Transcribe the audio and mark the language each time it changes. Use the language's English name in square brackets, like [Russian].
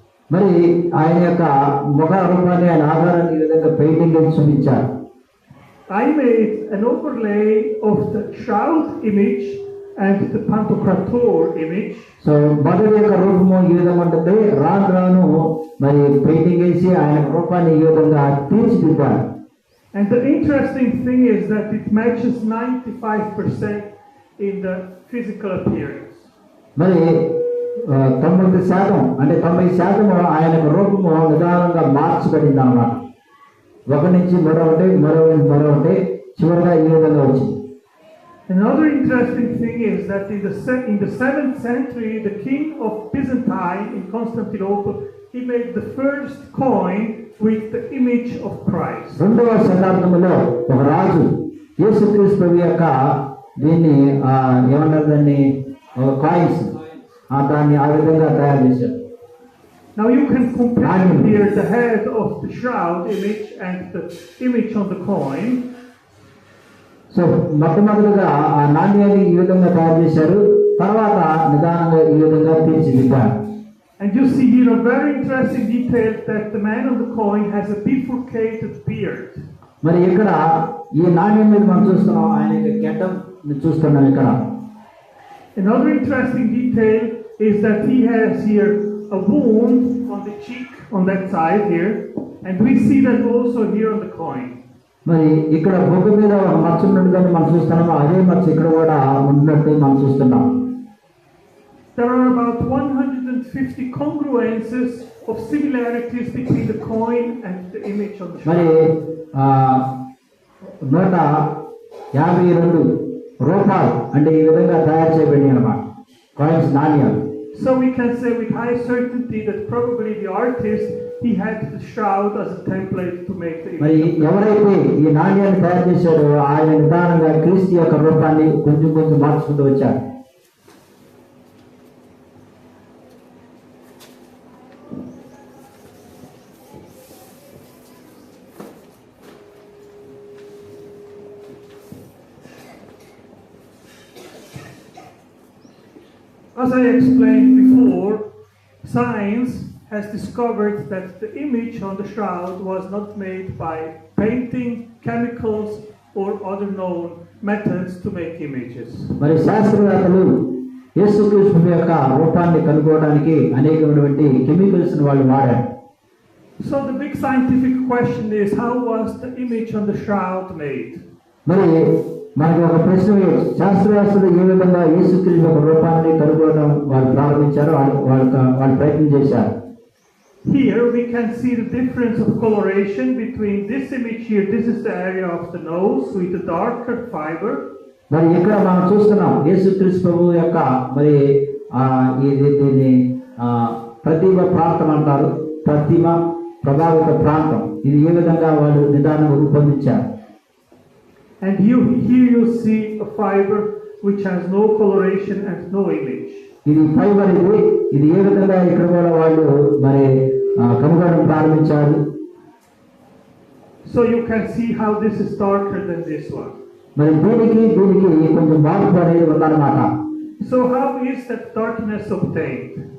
[Telugu] మరి ఆయన యొక్క ముఖ రూపాన్ని ఆయన ఆధారాన్ని ఈ విధంగా పెయింటింగ్ చూపించారు. [English] I made an overlay of the shroud image and the Pantocrator image. [Telugu] So మొదటి యొక్క రూపము ఈ విధంగా ఉంటుంది. రాను మరి పెయింటింగ్ వేసి ఆయన రూపాన్ని ఈ విధంగా తీర్చిదిద్దారు. [English] And the interesting thing is that it matches 95% in the physical appearance. [Telugu] మరి 90% అంటే 90% ఆయన రూపము నిదానంగా మార్చబడింది అన్నమాట. ఒక నుంచి మరొకటి చివరిగా ఈ విధంగా వచ్చింది. [English] Another interesting thing is that in the 7th century, the king of Byzantine in Constantinople, he made the first coin with the image of Christ. [Telugu] 2వ శతాబ్దంలో ఒక రాజు యేసుక్రీస్తు యొక్క దీన్ని ఏమన్నారు దాన్ని కాయిన్స్ దాన్ని ఆ విధంగా తయారు చేశారు. [English] Now you can compare here the head of the shroud image and the image on the coin. [Telugu] So మొట్టమొదటిగా ఆ నాణ్యాన్ని ఈ విధంగా తయారు చేశారు, తర్వాత నిదానంగా ఈ విధంగా తీర్చిదిద్దారు. [English] And you see here a very interesting detail that the man on the coin has a bifurcated beard. [Telugu] మరి ఇక్కడ ఈ నాణ్యం మీద మనం చూస్తున్నాం ఆయన యొక్క గడ్డం చూస్తున్నాం ఇక్కడ. [English] Another interesting detail is that he has here a wound on the cheek on that side here, and we see that also here on the coin. [Telugu] మరి ఇక్కడ బొగ్గ మీద ఒక మచ్చ ఉన్నట్టుగానే మనం చూస్తున్నాము, అదే మచ్చ ఇక్కడ కూడా ఉన్నట్టు మనం చూస్తున్నాం. [English] There are about 150 congruences of similarities between the coin and the image on the మరి shroud. [Telugu] 152 రూపాయలు అంటే ఈ విధంగా తయారు చేయబడి అన్నమాట, కాయిన్స్, నాణ్యాలు. [English] So we can say with high certainty that probably the artist, he had the shroud as a template to make the మరి image. [Telugu] ఎవరైతే ఈ నాణ్యాన్ని తయారు చేశాడో ఆయన నిదానంగా క్రీస్తు యొక్క రూపాన్ని కొంచెం కొంచెం మార్చుకుంటూ వచ్చారు. [English] As I explained before, science has discovered that the image on the shroud was not made by painting, chemicals, or other known methods to make images. [Telugu] మరి శాస్త్రవేత్తలు యేసుక్రీస్తు యొక్క రూపాన్ని కనుగొనడానికి అనేకమైనటువంటి కెమికల్స్ వాళ్ళు వాడారు. [English] So the big scientific question is, how was the image on the shroud made? [Telugu] మరి మనకి ఒక ప్రశ్న, శాస్త్రవేత్తలు ఏ విధంగా యేసుక్రీస్తు యొక్క రూపాన్ని కనుగొనడం వాళ్ళు ప్రారంభించారు, వాళ్ళు ప్రయత్నం చేశారు. [English] Here we can see the difference of coloration between this image here. This is the area of the nose with the darker fiber. [Telugu] మరి ఇక్కడ మనం చూస్తున్నాం యేసుక్రీస్తు ప్రభువు యొక్క మరి దీన్ని ప్రతిమ ప్రాంతం అంటారు, ప్రతిమ ప్రభావిత ప్రాంతం. ఇది ఏ విధంగా వాళ్ళు నిదానంగా రూపొందించారు. [English] And here you see a fiber which has no coloration and no image. [Telugu] ఇది ఫైబర్, ఇది ఏ విధంగా ఇక్కడ కూడా వాళ్ళు మరి కనుగొనడం ప్రారంభించారు. [English] So you can see how this is darker than this one. [Telugu] మరి దీనికి కొంచెం మార్పు అనేది ఉందన్నమాట. [English] So how is that darkness obtained?